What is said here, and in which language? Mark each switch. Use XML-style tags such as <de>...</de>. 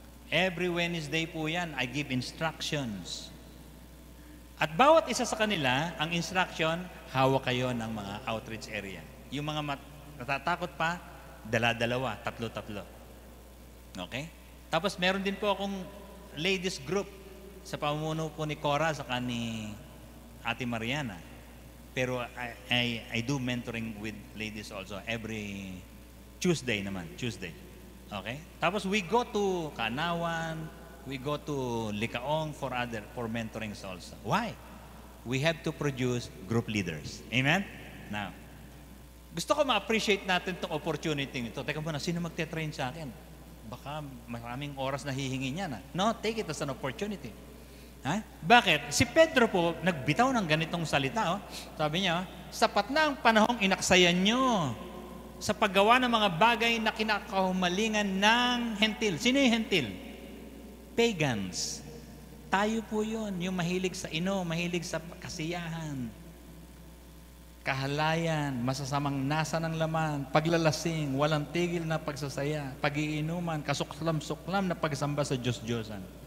<en>Every Wednesday</en> <tl>po yan,</tl> <en>I give instructions.</en> <tl>At bawat isa sa kanila, ang instruction, hawak kayo ng mga outreach area. Yung mga natatakot pa, dala-dalawa, 3-3. Okay? Tapos meron din po akong ladies group sa pamumuno po ni Cora saka ni Ate Mariana.</tl> <en>Pero I do mentoring with ladies also every Tuesday naman, Tuesday. Okay? Tapos we go to Kanawan, we go to Likaong for mentorings also. Why? We have to produce group leaders.</en> <tl>Amen? Now, gusto ko ma-appreciate natin itong opportunity nito. Teka muna, sino magte-train sa akin? Baka maraming oras na hihingi niya na.</tl> <en>No, take it as an opportunity.</en> <tl>Bakit? Si Pedro po, nagbitaw ng ganitong salita. Sabi niya, sapat na ang panahong inaksayan nyo sa paggawa ng mga bagay na kinakahumalingan ng hentil. Sino yung hentil? Pagans. Tayo po yun, yung mahilig sa mahilig sa kasiyahan, kahalayan, masasamang nasa ng laman, paglalasing, walang tigil na pagsasaya, pag-iinuman, kasuklam-suklam na pagsamba sa Diyos-Diyosan.</tl>